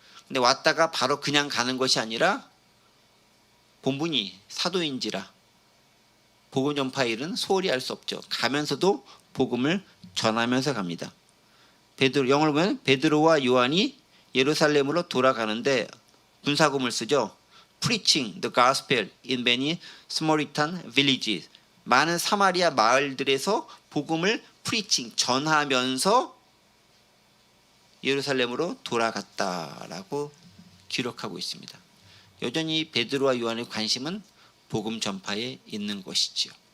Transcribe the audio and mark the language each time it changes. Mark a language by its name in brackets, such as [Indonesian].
[Korean] 근데 왔다가 바로 그냥 가는 것이 아니라 본분이 사도인지라 복음 전파 일은 소홀히 할 수 없죠. 가면서도 복음을 전하면서 갑니다. 영어로 보면 베드로와 요한이 예루살렘으로 돌아가는데 분사구문을 쓰죠. [English] Preaching the gospel in many Samaritan villages. [Korean] 많은 사마리아 마을들에서 복음을 preaching 전하면서 예루살렘으로 돌아갔다라고 기록하고 있습니다. 여전히 베드로와 요한의 관심은 복음 전파에 있는 것이지요.